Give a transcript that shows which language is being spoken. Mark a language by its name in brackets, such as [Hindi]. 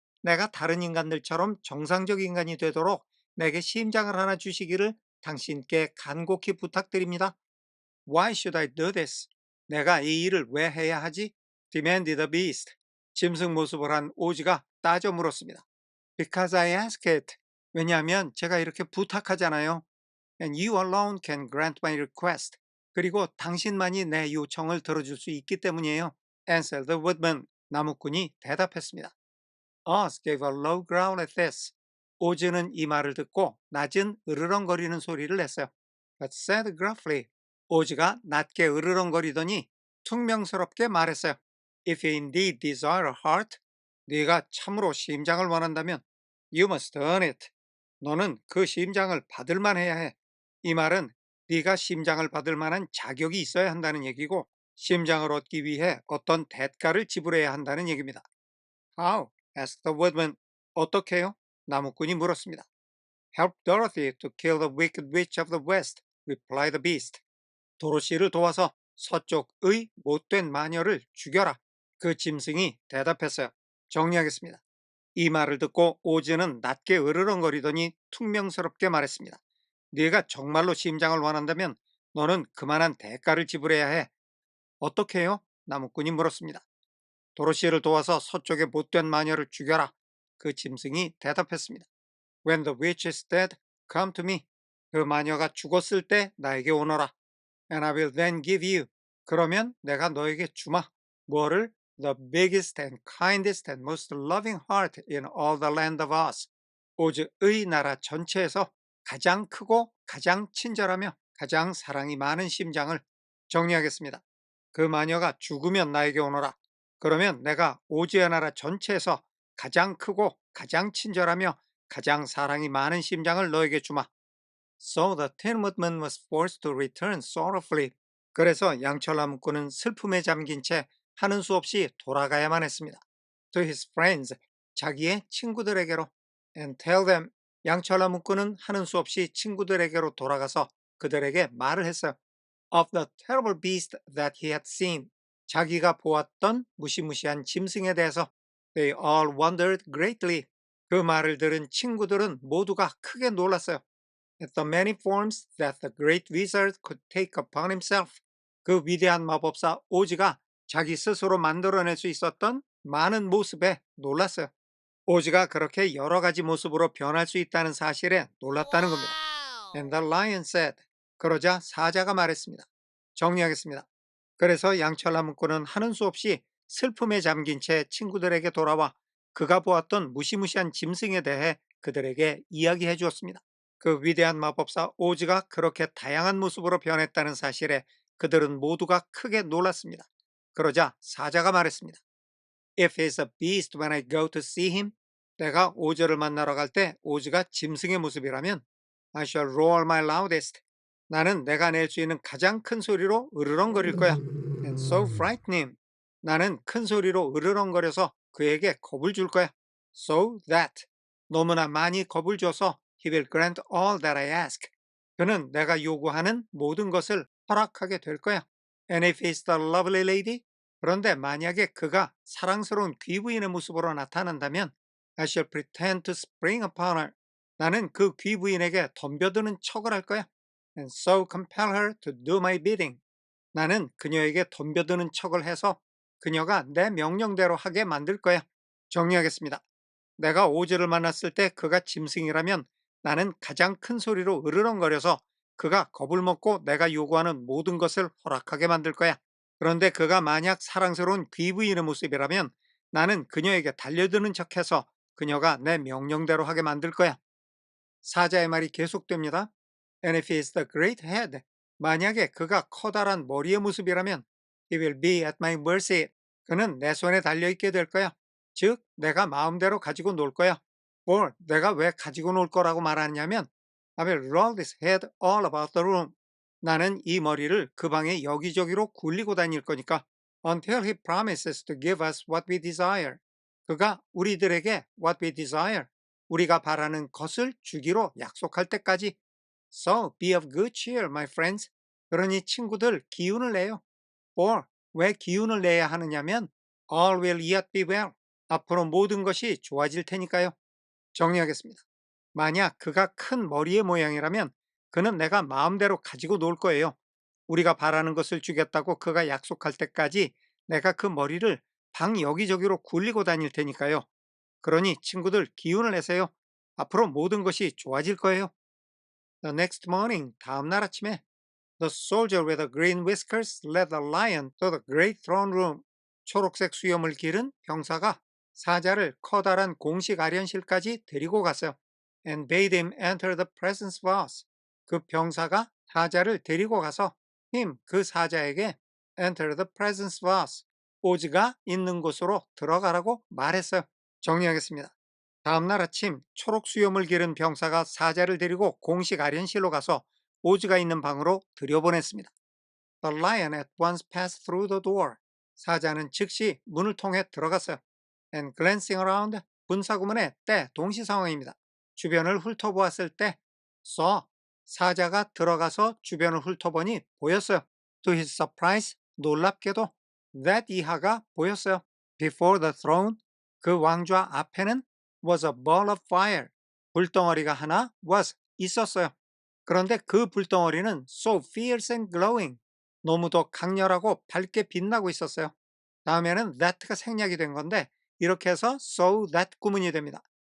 [Korean] 내가 다른 인간들처럼 정상적 인간이 되도록 내게 심장을 하나 주시기를 당신께 간곡히 부탁드립니다. [English] Why should I do this? [Korean] 내가 이 일을 왜 해야 하지? [English] demanded the beast. [Korean] 짐승 모습을 한 오즈가 따져 물었습니다. [English] Because I ask it. [Korean] 왜냐하면 제가 이렇게 부탁하잖아요. [English] And you alone can grant my request. [Korean] 그리고 당신만이 내 요청을 들어줄 수 있기 때문이에요. [English] Answered the woodman. [Korean] 나무꾼이 대답했습니다. [English] Oz gave a low growl at this. [Korean] 오즈는 이 말을 듣고 낮은 으르렁거리는 소리를 냈어요. [English] But said gruffly. [Korean] 오즈가 낮게 으르렁거리더니 퉁명스럽게 말했어요. [English] If you indeed desire a heart, [Korean] 네가 참으로 심장을 원한다면 [English] you must earn it. [Korean] 너는 그 심장을 받을 만해야 해. 이 말은 네가 심장을 받을 만한 자격이 있어야 한다는 얘기고 심장을 얻기 위해 어떤 대가를 지불해야 한다는 얘기입니다. [English] How? asked the woodman. [Korean] 어떻게요? 나무꾼이 물었습니다. [English] Help Dorothy to kill the wicked witch of the west, replied the beast. [Korean] 도로시를 도와서 서쪽의 못된 마녀를 죽여라. 그 짐승이 대답했어요. 정리하겠습니다. 이 말을 듣고 오즈는 낮게 으르렁거리더니 퉁명스럽게 말했습니다. 네가 정말로 심장을 원한다면 너는 그만한 대가를 지불해야 해. 어떻게 해요? 나무꾼이 물었습니다. 도로시를 도와서 서쪽의 못된 마녀를 죽여라. 그 짐승이 대답했습니다. [English] When the witch is dead, come to me. [Korean] 그 마녀가 죽었을 때 나에게 오너라. [English] And I will then give you. [Korean] 그러면 내가 너에게 주마. 뭐를? [English] The biggest and kindest and most loving heart in all the land of Oz. [Korean] 오즈의 나라 전체에서 가장 크고 가장 친절하며 가장 사랑이 많은 심장을 정리하겠습니다. 그 마녀가 죽으면 나에게 오너라. 그러면 내가 오즈의 나라 전체에서 가장 크고 가장 친절하며 가장 사랑이 많은 심장을 너에게 주마. [English] So the Tin Woodman was forced to return sorrowfully. [Korean] 그래서 양철 나무꾼은 슬픔에 잠긴 채 하는 수 없이 돌아가야만 했습니다. [English] To his friends, [Korean] 자기의 친구들에게로. [English] And tell them, [Korean] 양철 나무꾼은 하는 수 없이 친구들에게로 돌아가서 그들에게 말을 했어요. [English] of the terrible beast that he had seen. [Korean] 자기가 보았던 무시무시한 짐승에 대해서 [English] they all wondered greatly. [Korean] 그 말을 들은 친구들은 모두가 크게 놀랐어요. [English] At the many forms that the great wizard could take upon himself. [Korean] 그 위대한 마법사 오즈가 자기 스스로 만들어낼 수 있었던 많은 모습에 놀랐어요. 오즈가 그렇게 여러 가지 모습으로 변할 수 있다는 사실에 놀랐다는 겁니다. [English] And the lion said. [Korean] 그러자 사자가 말했습니다. 정리하겠습니다. 그래서 양철나무꾼은 하는 수 없이 슬픔에 잠긴 채 친구들에게 돌아와 그가 보았던 무시무시한 짐승에 대해 그들에게 이야기해 주었습니다. 그 위대한 마법사 오즈가 그렇게 다양한 모습으로 변했다는 사실에 그들은 모두가 크게 놀랐습니다. 그러자 사자가 말했습니다. [English] If he's a beast when I go to see him, [Korean] 내가 오즈를 만나러 갈 때 오즈가 짐승의 모습이라면 [English] I shall roar my loudest. [Korean] 나는 내가 낼 수 있는 가장 큰 소리로 으르렁거릴 거야. [English] And so frighten him. [Korean] 나는 큰 소리로 으르렁거려서 그에게 겁을 줄 거야. [English] So that. [Korean] 너무나 많이 겁을 줘서 [English] he will grant all that I ask. [Korean] 그는 내가 요구하는 모든 것을 허락하게 될 거야. [English] And if he's the lovely lady, [Korean] 그런데 만약에 그가 사랑스러운 귀부인의 모습으로 나타난다면 [English] I shall pretend to spring upon her. [Korean] 나는 그 귀부인에게 덤벼드는 척을 할 거야. [English] And so compel her to do my bidding. [Korean] 나는 그녀에게 덤벼드는 척을 해서 그녀가 내 명령대로 하게 만들 거야. 정리하겠습니다. 내가 오즈를 만났을 때 그가 짐승이라면 나는 가장 큰 소리로 으르렁거려서 그가 겁을 먹고 내가 요구하는 모든 것을 허락하게 만들 거야. 그런데 그가 만약 사랑스러운 귀부인의 모습이라면 나는 그녀에게 달려드는 척해서 그녀가 내 명령대로 하게 만들 거야. 사자의 말이 계속됩니다. [English] And if he is the great head, [Korean] 만약에 그가 커다란 머리의 모습이라면 [English] he will be at my mercy. [Korean] 그는 내 손에 달려있게 될 거야. 즉, 내가 마음대로 가지고 놀 거야. [English] or [Korean] 내가 왜 가지고 놀 거라고 말하냐면 [English] I will roll his head all about the room. [Korean] 나는 이 머리를 그 방에 여기저기로 굴리고 다닐 거니까 [English] until he promises to give us what we desire. [Korean] 그가 우리들에게 [English] what we desire, [Korean] 우리가 바라는 것을 주기로 약속할 때까지. [English] So be of good cheer, my friends. [Korean] 그러니 친구들 기운을 내요. [English] for [Korean] 왜 기운을 내야 하느냐면 [English] all will yet be well. [Korean] 앞으로 모든 것이 좋아질 테니까요. 정리하겠습니다. 만약 그가 큰 머리의 모양이라면 그는 내가 마음대로 가지고 놀 거예요. 우리가 바라는 것을 주겠다고 그가 약속할 때까지 내가 그 머리를 방 여기저기로 굴리고 다닐 테니까요. 그러니 친구들 기운을 내세요. 앞으로 모든 것이 좋아질 거예요. [English] The next morning, [Korean] 다음날 아침에 [English] The soldier with the green whiskers led the lion to the great throne room. [Korean] 초록색 수염을 기른 병사가 사자를 커다란 공식 아련실까지 데리고 갔어요. [English] And bade him enter the presence of us. [Korean] 그 병사가 사자를 데리고 가서 그 사자에게 [English] enter the presence of us. [Korean] 오즈가 있는 곳으로 들어가라고 말했어요. 정리하겠습니다. 다음날 아침 초록 수염을 기른 병사가 사자를 데리고 공식 아련실로 가서 오즈가 있는 방으로 들여보냈습니다. [English] The lion at once passed through the door. [Korean] 사자는 즉시 문을 통해 들어갔어요. [English] And glancing around, [Korean] 분사구문의 때 동시 상황입니다. 주변을 훑어보았을 때 saw, 사자가 들어가서 주변을 훑어보니 보였어요. [English] To his surprise, [Korean] 놀랍게도 that 이하가 보였어요. [English] Before the throne, [Korean] 그 왕좌 앞에는 [English] was a ball of fire. [Korean] 불덩어리가 하나 was 있었어요. 그런데 그 불덩어리는 [English] so fierce and glowing. [Korean] 너무도 강렬하고 밝게 빛나고 있었어요. 다음에는 that가 생략이 된 건데 이렇게 해서 so that 구문이 됩니다.